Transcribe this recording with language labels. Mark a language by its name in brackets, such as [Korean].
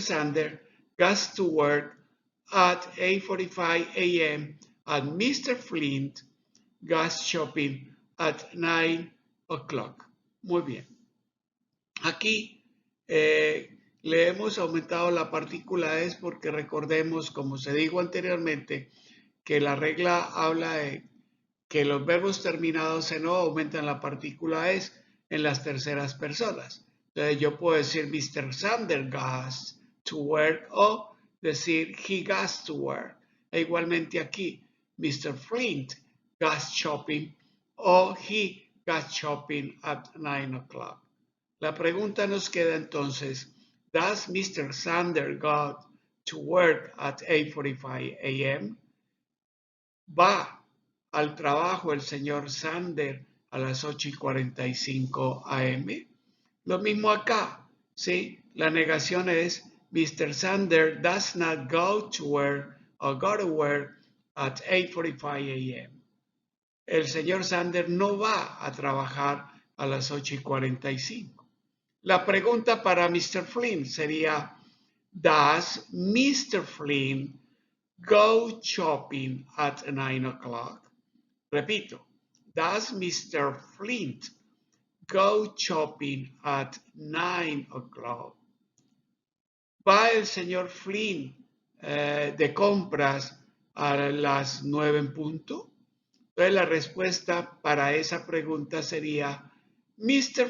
[English] Sander goes to work at 8:45 a.m. and Mr. Flint goes shopping at 9 o'clock. [Spanish] Muy bien. Aquí le hemos aumentado la partícula es porque recordemos, como se dijo anteriormente, que la regla habla de que los verbos terminados en O aumentan la partícula es en las terceras personas. Entonces yo puedo decir Mr. [English] Sander goes to work [Spanish] o decir [English] he goes to work. [Spanish] E igualmente aquí, Mr. [English] Flint goes shopping o he goes shopping at 9 o'clock. [Spanish] La pregunta nos queda entonces, [English] does [Spanish] Mr. [English] Sander go to work at 8:45 a.m.? [Spanish] ¿Va al trabajo el señor Sander a las 8:45 a.m.? Lo mismo acá, ¿sí? La negación es, Mr. [English] Sander does not go to work or go to work at 8:45 a.m. [Spanish] El señor Sander no va a trabajar a las 8:45. La pregunta para Mr. Flynn sería, [English] does [Spanish] Mr. Flynn [English] go shopping at 9 o'clock? [Spanish] Repito, [English] does Mr. Flint go shopping at 9 o'clock? [Spanish] ¿Va el señor Flynn de compras a las 9 en punto? Entonces la respuesta para esa pregunta sería Mr.